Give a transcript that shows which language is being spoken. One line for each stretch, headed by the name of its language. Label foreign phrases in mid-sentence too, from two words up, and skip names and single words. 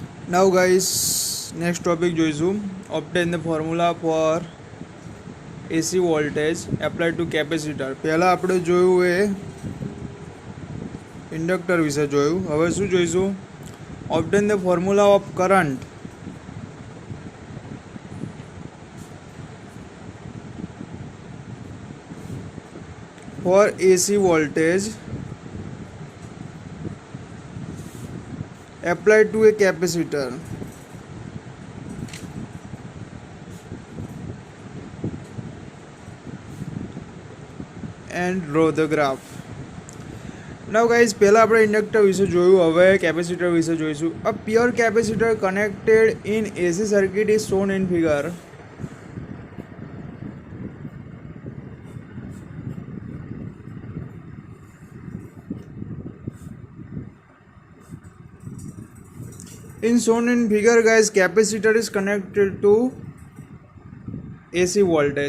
English: Now guys, next topic જોઈશું. Obtain the formula for AC voltage applied to capacitor.
Gujarati: પહેલા આપણે જોયું એ ઇન્ડક્ટર વિશે જોયું. હવે શું જોઈશું?
English: Obtain the formula of current for AC voltage applied to a capacitor. And draw the graph. Now guys,
Gujarati: પહેલા આપણે ઇન્ડક્ટર વિશે જોયું. હવે કેપેસિટર વિશે જોઈશું.
English: A pure capacitor connected in AC circuit is shown in figure. In shown in figure guys, capacitor is connected to AC voltage.